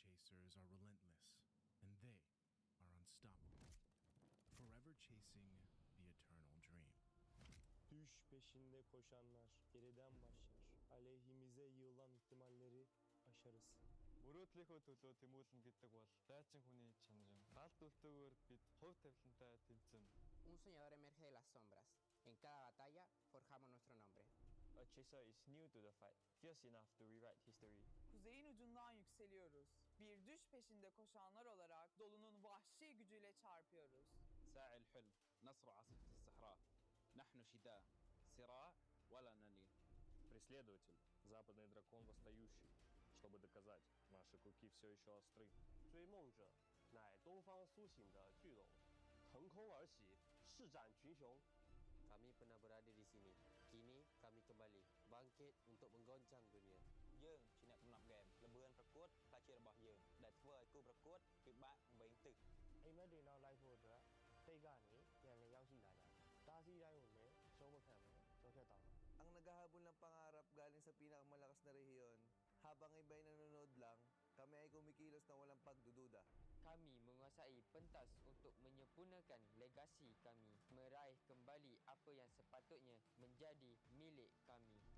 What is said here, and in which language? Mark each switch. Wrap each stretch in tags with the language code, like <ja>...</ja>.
<en>chasers are relentless, and they are unstoppable, forever chasing the eternal dream.</en> <tr>Düş peşinde koşanlar geriden başlar. Aleyhimize yığılan ihtimalleri aşarız.</tr> <mn>Мөрөөдлийнхөө төлөө тэмүүлэн гэдэг бол дайчин хүний чанарын гал дүлтэйгээр бид хувь тавилантай тэмцэн.</mn> <es>Un soñador emerge de las sombras. En cada batalla forjamos nuestro nombre.</es> <en>A chaser is new to the fight, fierce enough to rewrite history.</en> <tr>Kuzeyin ucundan yükseliyoruz. Bir düş peşinde koşanlar olarak dolunun vahşi gücüyle çarpıyoruz.</tr> <ar>ساعي الحلم نصر عاصفة الصحراء نحن شداء صراع ولا نلين.</ar> <ru>Преследователь, западный дракон восстающий, чтобы доказать, наши клыки все еще остры.</ru> <zh>追梦者乃东方苏醒的巨龙，腾空而起，施展群雄。</zh> <id>Kami pernah berada di sini. Kini kami kembali bangkit untuk menggoncang dunia.</id> <km>យើងជាអ្នកកំណត់ហ្គេមល្បឿនប្រកួតផ្លាជារបស់យើងដែលធ្វើឲ្យគូប្រកួតពិបាកបេងទឹក</km> <my>အိမ်မက်တွေနောက်လိုက်ဖို့အတွက်တိတ်ကနေပြန်လည်ရောက်ရှိလာကြတယ်။တားဆီးတိုင်းကိုလည်းရှုံးမခံပဲကျော်ဖြတ်သွားမှာ</my> <tl>Ang naghahabol ng pangarap galing sa pinakamalakas na rehiyon, habang iba'y nanonood lang, kami ay kumikilos na walang pagdududa.</tl> <ms>Kami menguasai pentas untuk menyempurnakan legasi kami, meraih kembali apa yang sepatutnya menjadi milik kami.</ms>